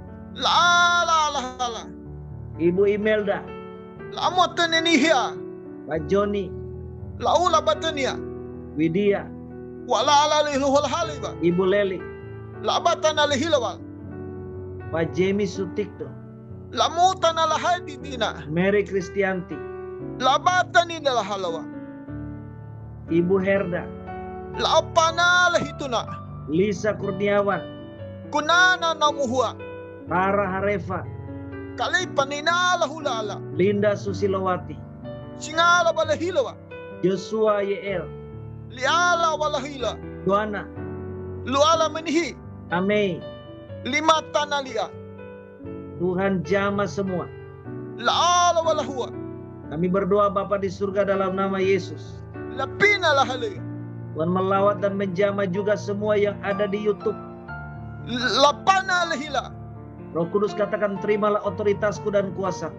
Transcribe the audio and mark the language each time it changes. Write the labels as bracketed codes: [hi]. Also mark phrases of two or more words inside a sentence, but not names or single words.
[id] Laala. Ibu Imelda. Lamotan enihia. Pak Joni. Laula batania. Widya. Wala alihul haliba. Ibu Leli. Labatan alihila. Pak Jamie Sutikto. Lamutan alahadi dina. Mary Kristianti. Labatan ina lahalawa. Ibu Herda. Laapana lahituna. Lisa Kurniawan. Kunana namuhua. Tara Harefa. Kalipan ina lahulala. Linda Susilowati. Singala balahilawa. Joshua Yeel. Liala walahila. Joanna. Luala menhi. Amei. Lima tanalia. Tuhan jamah semua. Laala walahua. Kami berdoa Bapa di surga dalam nama Yesus. Lapina lahali. Tuhan melawat dan menjamah juga semua yang ada di YouTube. Lapana lahila. Roh Kudus katakan terimalah otoritasku dan kuasaku.